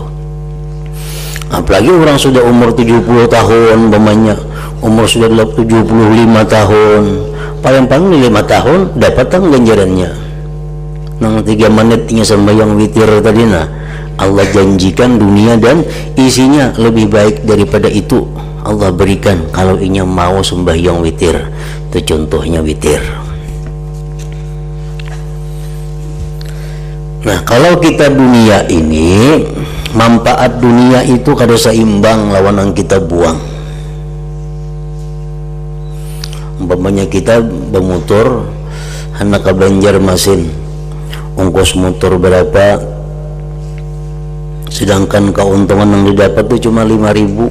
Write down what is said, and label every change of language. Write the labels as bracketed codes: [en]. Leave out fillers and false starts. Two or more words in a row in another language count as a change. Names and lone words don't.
[id] Apalagi orang sudah umur 70 tahun umpamanya, umur sudah 75 tahun, paling-paling 5 tahun dapatkan ganjarannya. [bjn] Nang 3 menitnya sembahyang witir tadi, nah Allah janjikan dunia dan isinya lebih baik daripada itu. Allah berikan kalau inya mau sembahyang witir. [id] Itu contohnya witir. [bjn] Nah, kalau kita dunia ini, manfaat dunia itu kada seimbang lawan yang kita buang. [id] Umpamanya kita bermotor hendak ke Banjarmasin, ongkos motor berapa, sedangkan keuntungan yang didapat itu cuma 5.000.